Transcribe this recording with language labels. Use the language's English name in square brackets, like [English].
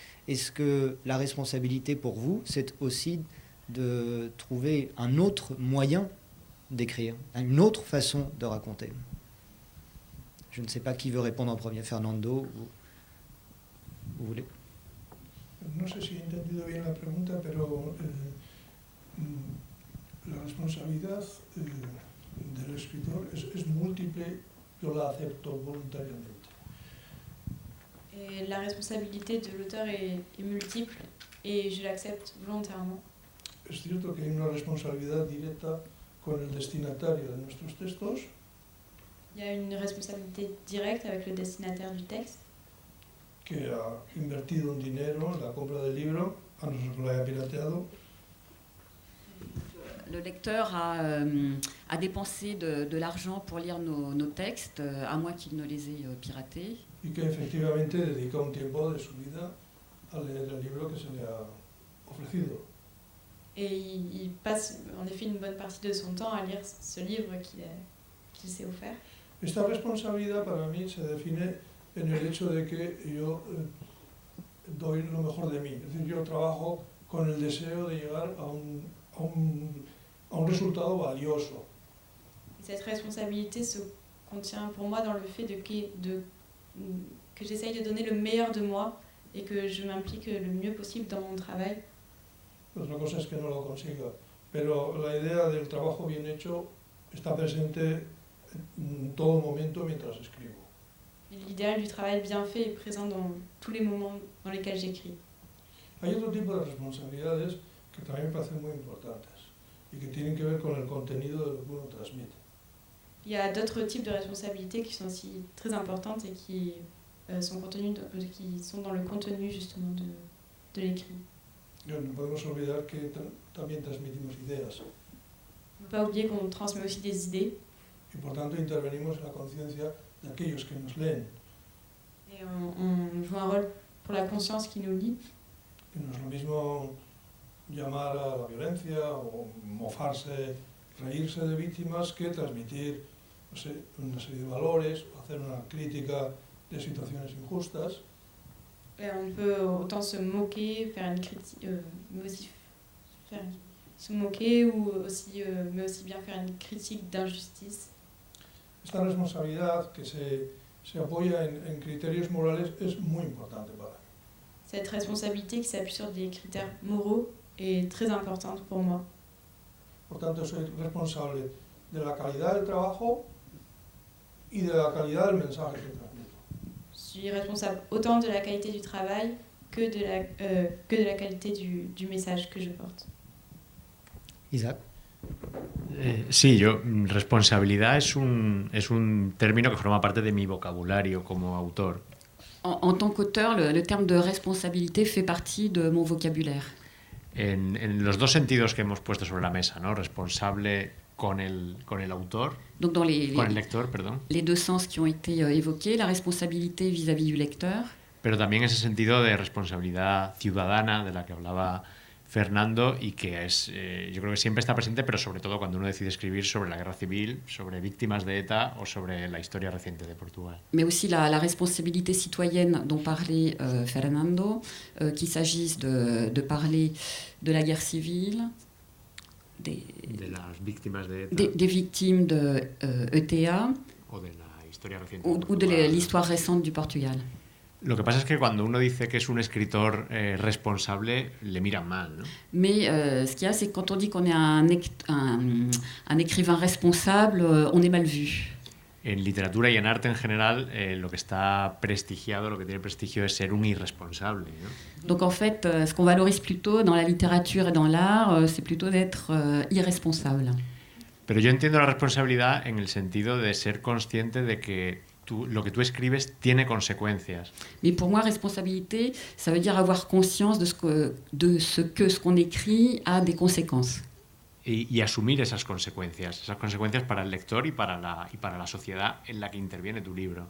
[French] Est-ce que la responsabilité pour vous, c'est aussi de trouver un autre moyen d'écrire, une autre façon de raconter? Je ne sais pas qui veut répondre en premier, Fernando, vous voulez? [Spanish] No sé si he entendido bien la pregunta, pero la responsabilidad del escritor es múltiple, yo la acepto voluntariamente. [French] Et la responsabilité de l'auteur est multiple et je l'accepte volontairement. [Spanish] Es cierto que hay una responsabilidad directa con el destinatario de nuestros textos. [French] Il y a une responsabilité directe avec le destinataire du texte. [Spanish] Que ha invertido un dinero en la compra del libro, a no ser que lo haya pirateado. [French] Le lecteur a dépensé de l'argent pour lire nos textes, à moins qu'il ne les ait piratés. [Spanish] Y que efectivamente dedica un tiempo de su vida a leer el libro que se le ha ofrecido. [French] Et il passe en effet une bonne partie de son temps à lire ce livre qu'il s'est offert. [Spanish] Esta responsabilidad para mí se define en el hecho de que yo doy lo mejor de mí. Es decir, yo trabajo con el deseo de llegar a un resultado valioso. [French] Cette responsabilité se contient pour moi dans le fait que j'essaye de donner le meilleur de moi et que je m'implique le mieux possible dans mon travail. [Spanish] Otra cosa es que no lo consiga, pero la idea del trabajo bien hecho está presente en todo momento mientras escribo. [French] L'idéal du travail bien fait est présent dans tous les moments dans lesquels j'écris. [Spanish] Hay otro tipo de responsabilidades que también me parecen muy importantes y que tienen que ver con el contenido de lo que uno transmite. [French] Il y a d'autres types de responsabilités qui sont aussi très importantes et qui sont dans le contenu justement de l'écrit. [Spanish] No podemos olvidar que también transmitimos ideas. [French] On ne peut pas oublier qu'on transmet aussi des idées. [Spanish] Y por tanto intervenimos en la conciencia de aquellos que nos leen. [French] Et on joue un rôle pour la conscience qui nous lie. [Spanish] Que no es lo mismo llamar a la violencia o mofarse, reírse de víctimas que transmitir, no sé, una serie de valores, hacer una crítica de situaciones injustas. [French] Et on peut autant se moquer, faire une critique, mais aussi se moquer mais aussi bien faire une critique d'injustice. [Spanish] Esta responsabilidad que se apoya en criterios morales es muy importante para mí. [French] Cette responsabilité qui s'appuie sur des critères moraux est très importante pour moi. [Spanish] Por tanto, soy responsable de la calidad del trabajo y de la calidad del mensaje que transmito. [French] Je suis responsable autant de la qualité du travail que de la qualité du message que je porte. Isaac. [Spanish] Sí, responsabilidad es un término que forma parte de mi vocabulario como autor. [French] En tant qu'auteur, le terme de responsabilité fait partie de mon vocabulaire. [Spanish] En los dos sentidos que hemos puesto sobre la mesa, ¿no? Responsable con el autor, donc con el lector, perdón. [French] Les deux sens qui ont été évoqués, la responsabilité vis-à-vis du lecteur. [Spanish] Pero también ese sentido de responsabilidad ciudadana de la que hablaba Fernando y que es, yo creo que siempre está presente, pero sobre todo cuando uno decide escribir sobre la guerra civil, sobre víctimas de ETA o sobre la historia reciente de Portugal. [French] Mais aussi la responsabilité citoyenne dont parlait Fernando, qu'il s'agisse de parler de la guerre civile, [Spanish] de las víctimas de ETA, [French] des victimes de ETA [Spanish] o de la historia reciente [French] ou de l'histoire récente du Portugal. [Spanish] Lo que pasa es que cuando uno dice que es un escritor responsable, le miran mal, ¿no? [French] Mais ce qu'il y a, c'est que quand on dit qu'on est un écrivain responsable, on est mal vu. [Spanish] En literatura y en arte en general, lo que está prestigiado, lo que tiene prestigio es ser un irresponsable, ¿no? [French] Donc en fait, ce qu'on valorise plutôt dans la littérature et dans l'art, c'est plutôt d'être irresponsable. [Spanish] Pero yo entiendo la responsabilidad en el sentido de ser consciente de que lo que tú escribes tiene consecuencias. [French] Mais pour moi, responsabilité, ça veut dire avoir conscience de ce qu'on écrit a des conséquences. [Spanish] Y asumir esas consecuencias para el lector y para la sociedad en la que interviene tu libro.